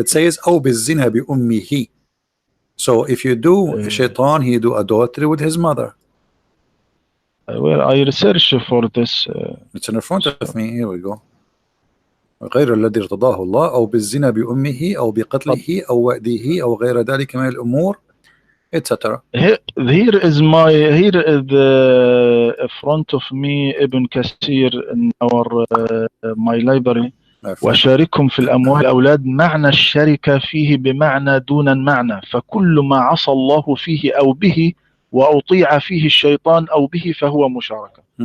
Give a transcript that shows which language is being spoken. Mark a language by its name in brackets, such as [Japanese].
[English] It says, [Arabic] أو بالزنا بأمه. [English] So if you do shaitan, he do adultery with his mother. well, I research for this. It's in front of me. Here we go. [Arabic] غير الذي ارتضاه الله أو بالزنا بأمه أو بقتله أو وأده أو غير ذلك من الأمور etc. [English] Here is my here is the front of me Ibn Kathir in our my library. [Arabic] وشاركهم في الأموال الأولاد معنى الشركة فيه بمعنى دون المعنى فكل ما عصى الله فيه أو به وأطيع فيه الشيطان أو به فهو مشاركة.